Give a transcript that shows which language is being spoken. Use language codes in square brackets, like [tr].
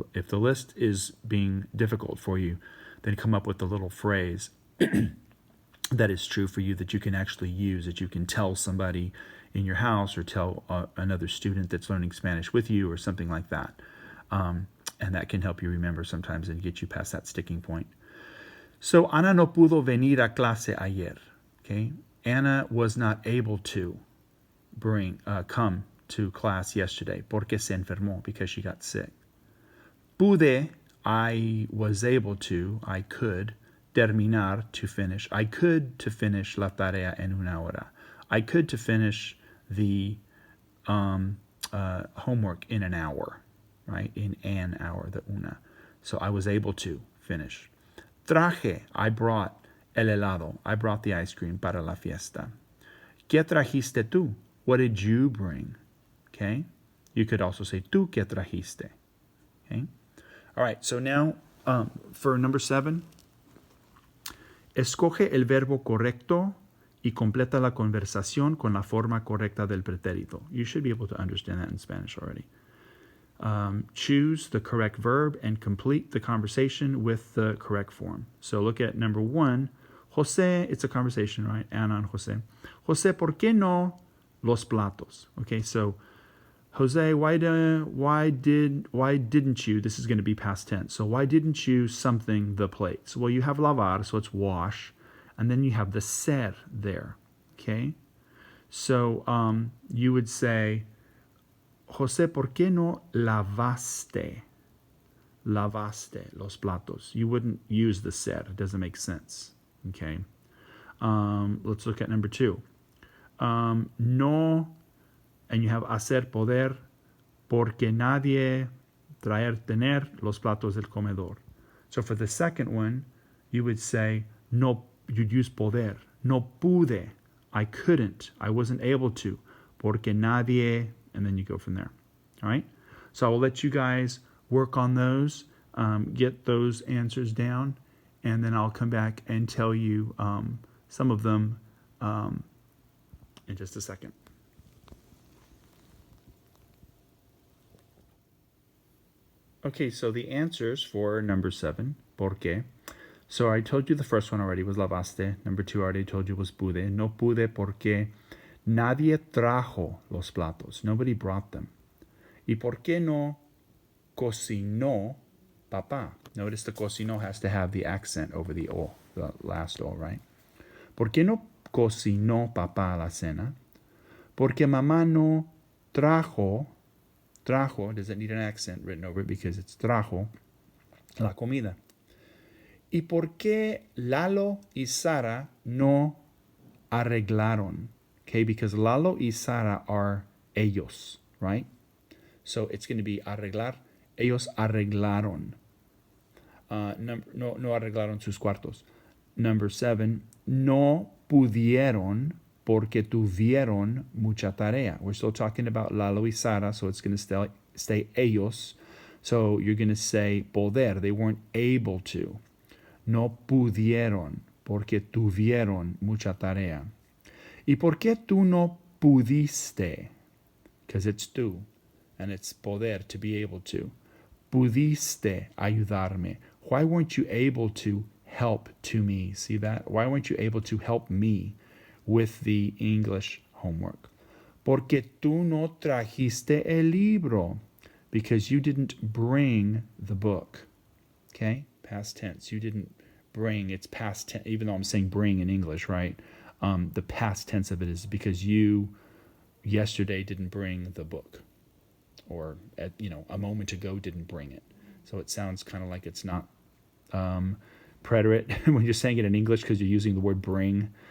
[en] If the list is being difficult for you, then come up with a little phrase that is true for you that you can actually use, that you can tell somebody in your house or tell another student that's learning Spanish with you or something like that. And that can help you remember sometimes and get you past that sticking point. [es] So Ana no pudo venir a clase ayer. [en] Okay, Anna was not able to come to class yesterday [es] porque se enfermó, [en] because she got sick. [es] Pude, [en] I was able to, I could. Terminar, to finish. I could to finish [es] la tarea en una hora. [en] I could to finish the homework in an hour, right? In an hour, the una. So I was able to finish. [es] Traje, [en] I brought [es] el helado. [en] I brought the ice cream [es] para la fiesta. ¿Qué trajiste tú? [en] What did you bring? Okay? You could also say [es] tú qué trajiste. [en] Okay? All right, so now for number 7, [es] escoge el verbo correcto y completa la conversación con la forma correcta del pretérito. [en] You should be able to understand that in Spanish already. Choose the correct verb and complete the conversation with the correct form. So look at number 1. José, it's a conversation, right? Ana and José. [es] José, ¿por qué no los platos? [en] Okay, so Jose, why didn't you? This is going to be past tense. So why didn't you something the plates? Well, you have lavar, so it's wash, and then you have the ser there. Okay, so you would say, Jose, [es] ¿por qué no lavaste? Lavaste los platos. [en] You wouldn't use the ser. It doesn't make sense. Okay. Let's look at number 2. [es] No, and you have hacer poder, porque nadie traer tener los platos del comedor. [en] So for the second one, you would say, no, you'd use poder. [es] No pude. [en] I couldn't. I wasn't able to. [es] Porque nadie, [en] and then you go from there. All right? So I will let you guys work on those, get those answers down, and then I'll come back and tell you some of them in just a second. Okay, so the answers for number 7, [es] ¿por qué? [en] So I told you the first one already was lavaste. Number 2 I already told you was pude. [es] No pude porque nadie trajo los platos. [en] Nobody brought them. [es] ¿Y por qué no cocinó papá? [en] Notice the cocinó has to have the accent over the O, the last O, right? [es] ¿Por qué no cocinó papá la cena? Porque mamá no trajo, [en] does it need an accent written over it because it's trajo, [es] la comida? ¿Y por qué Lalo y Sara no arreglaron? [en] Okay, because Lalo y Sara are ellos, right? So it's going to be arreglar. [es] Ellos arreglaron. No arreglaron sus cuartos. Number 7, no pudieron porque tuvieron mucha tarea. [en] We're still talking about Lalo y Sara, so it's going to stay ellos. So you're going to say poder. They weren't able to. [es] No pudieron porque tuvieron mucha tarea. ¿Y por qué tú no pudiste? [en] Because it's tú, and it's poder, to be able to. [es] Pudiste ayudarme. [en] Why weren't you able to help to me? See that? Why weren't you able to help me with the English homework? [es] Porque tú no trajiste el libro. [en] Because you didn't bring the book. Okay? Past tense. You didn't bring. It's past tense, even though I'm saying bring in English, right? The past tense of it is because you yesterday didn't bring the book. Or, a moment ago didn't bring it. So it sounds kind of like it's not preterite when you're saying it in English because you're using the word bring.